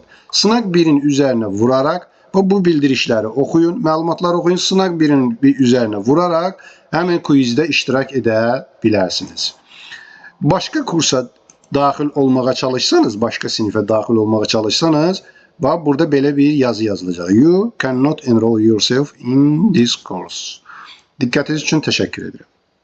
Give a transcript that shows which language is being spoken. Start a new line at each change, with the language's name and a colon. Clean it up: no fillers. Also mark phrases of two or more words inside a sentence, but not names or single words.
Azerbaijani: Sınaq 1-in üzərinə vuraraq bu bildirişləri oxuyun, məlumatları oxuyun. Sınaq 1-in üzərinə vuraraq həmin quizdə iştirak edə bilərsiniz. Başqa kursa daxil olmağa çalışsanız, başqa sinifə daxil olmağa çalışsanız, burada belə bir yazı yazılacaq.
English: You cannot enroll yourself in this course.
Azerbaijani: Diqqətiniz üçün təşəkkür edirəm.